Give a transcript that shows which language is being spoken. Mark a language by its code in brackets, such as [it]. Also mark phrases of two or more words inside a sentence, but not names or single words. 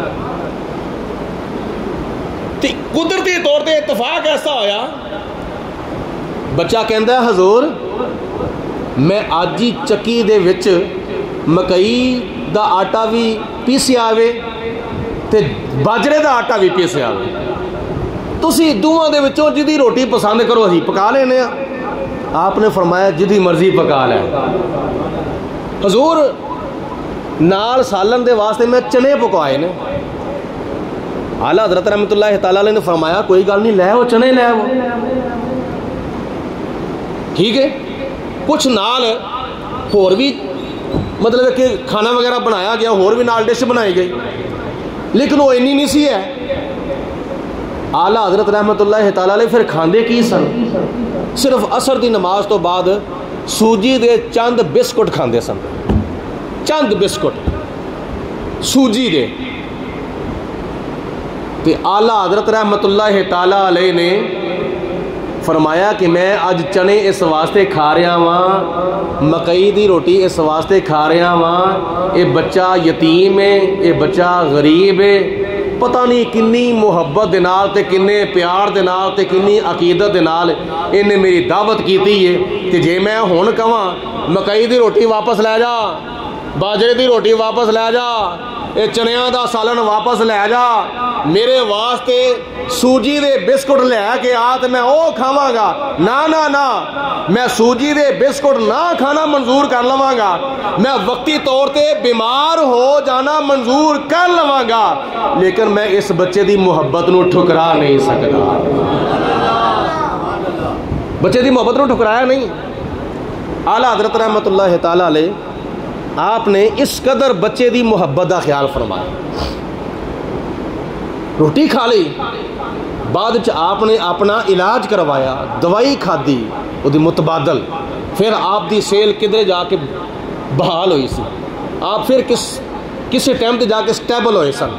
[pa] ਤੇ ਕੁਦਰਤੀ ਤੌਰ ਤੇ ਇੱਤਫ਼ਾਕ ਐਸਾ ਹੋਇਆ, ਬੱਚਾ ਕਹਿੰਦਾ ਹੈ ਹਜ਼ੂਰ ਮੈਂ ਅੱਜ ਹੀ ਚੱਕੀ ਦੇ ਵਿਚ ਮੱਕੀ ਦਾ ਆਟਾ ਭੀ ਪੀਸਿਆ ਆਵੇ ਤੇ ਬਾਜਰੇ ਦਾ ਆਟਾ ਭੀ ਪੀਸਿਆ ਆਵੇ, ਤੁਸੀਂ ਦੋਵਾਂ ਦੇ ਵਿਚੋਂ ਜਿਹਦੀ ਰੋਟੀ ਪਸੰਦ ਕਰੋ ਅਸੀਂ ਪਕਾ ਲੈਨੇ ਆਂ। ਆਪਨੇ ਫ਼ਰਮਾਇਆ ਜਿਹਦੀ ਮਰਜ਼ੀ ਪਕਾ ਲੈ। ਹਜ਼ੂਰ ਨਾਲ ਸਾਲਣ ਦੇ ਵਾਸਤੇ ਮੈਂ ਚਣੇ ਪਕਾਏ ਨੇ। ਆਲਾ ਹਜ਼ਰਤ [ar] رحمة الله تعالى عليه [pa] ਨੇ ਫ਼ਰਮਾਇਆ ਕੋਈ ਗੱਲ ਨਹੀਂ, ਲੈ ਆਓ ਚਣੇ ਲੈ ਆਓ, ਠੀਕ ਹੈ। ਕੁਛ ਨਾਲ ਹੋਰ ਭੀ ਮਤਲਬ ਕਿ ਖਾਣਾ ਵਗ਼ੈਰਾ ਬਣਾਇਆ ਗਿਆ, ਹੋਰ ਭੀ ਨਾਲ ਡਿਸ਼ ਬਣਾਈ ਗਈ, ਲੇਕਿਨ ਉਹ ਇੰਨੀ ਨਹੀਂ ਸੀ ਹੈ। ਆਲਾ ਹਜ਼ਰਤ [ar] رحمة الله تعالى عليه [pa] ਫਿਰ ਖਾਂਦੇ ਕੀ ਸਨ? ਸਿਰਫ਼ ਅਸਰ ਦੀ ਨਮਾਜ਼ ਤੋਂ ਬਾਅਦ ਸੂਜੀ ਦੇ ਚੰਦ ਬਿਸਕੁਟ ਖਾਂਦੇ ਸਨ, ਚੰਦ ਬਿਸਕੁਟ ਸੂਜੀ ਦੇ। ਤੇ ਆਲਾ ਹਜ਼ਰਤ [ar] رحمة الله تعالى عليه [pa] ਨੇ ਫ਼ਰਮਾਇਆ ਕਿ ਮੈਂ ਅੱਜ ਚਣੇ ਇਸ ਵਾਸਤੇ ਖਾ ਰਿਹਾ ਵਾਂ, ਮੱਕੀ ਦੀ ਰੋਟੀ ਇਸ ਵਾਸਤੇ ਖਾ ਰਿਹਾ ਵਾਂ, ਇਹ ਬੱਚਾ ਯਤੀਮ ਹੈ, ਇਹ ਬੱਚਾ ਗ਼ਰੀਬ ਹੈ, ਪਤਾ ਨਹੀਂ ਕਿੰਨੀ ਮੁਹੱਬਤ ਦੇ ਨਾਲ ਤੇ ਕਿੰਨੇ ਪਿਆਰ ਦੇ ਨਾਲ ਤੇ ਕਿੰਨੀ ਅਕੀਦਤ ਦੇ ਨਾਲ ਇਹਨੇ ਮੇਰੀ ਦਾਅਵਤ ਕੀਤੀ ਹੈ। ਕਿ ਜੇ ਮੈਂ ਹੁਣ ਕਹਾਂ ਮੱਕੀ ਦੀ ਰੋਟੀ ਵਾਪਸ ਲੈ ਜਾ, ਬਾਜਰੇ ਦੀ ਰੋਟੀ ਵਾਪਸ ਲੈ ਜਾ, ਇਹ ਚਣਿਆਂ ਦਾ ਸਾਲਣ ਵਾਪਸ ਲੈ ਜਾ, ਮੇਰੇ ਵਾਸਤੇ ਸੂਜੀ ਦੇ ਬਿਸਕੁਟ ਲੈ ਕੇ ਆ ਤੇ ਮੈਂ ਓਹ ਖਾਵਾਂਗਾ, ਨਾ ਨਾ ਨਾ, ਮੈਂ ਸੂਜੀ ਦੇ ਬਿਸਕੁਟ ਨਾ ਖਾਣਾ ਮਨਜ਼ੂਰ ਕਰ ਲਵਾਂਗਾ, ਮੈਂ ਵਕਤੀ ਤੌਰ ਤੇ ਬੀਮਾਰ ਹੋ ਜਾਣਾ ਮਨਜ਼ੂਰ ਕਰ ਲਵਾਂਗਾ, ਲੇਕਿਨ ਮੈਂ ਇਸ ਬੱਚੇ ਦੀ ਮੁਹੱਬਤ ਨੂੰ ਠੁਕਰਾ ਨਹੀਂ ਸਕਦਾ। ਬੱਚੇ ਦੀ ਮੁਹੱਬਤ ਨੂੰ ਠੁਕਰਾਇਆ ਨਹੀਂ। ਆਲਾ ਹਜ਼ਰਤ [ar] رحمة الله تعالى عليه [pa] ਆਪਨੇ ਇਸ ਕਦਰ ਬੱਚੇ ਦੀ ਮੁਹੱਬਤ ਕਾ ਖ਼ਿਆਲ ਫ਼ਰਮਾਇਆ। ਰੋਟੀ ਖਾ ਲਈ, ਬਾਅਦ ਚ ਆਪਨੇ ਆਪਣਾ ਇਲਾਜ ਕਰਵਾਇਆ, ਦਵਾਈ ਖਾਧੀ ਉਸਦੀ ਮੁਤਬਾਦਲ, ਫਿਰ ਆਪ ਦੀ ਸੈੱਲ ਕਿਧਰੇ ਜਾਕੇ ਬਹਾਲ ਹੋਈ ਸੀ, ਆਪ ਫਿਰ ਕਿਸੀ ਟਾਈਮ ਤੇ ਜਾਕੇ ਸਟੇਬਲ ਹੋਏ ਸਨ।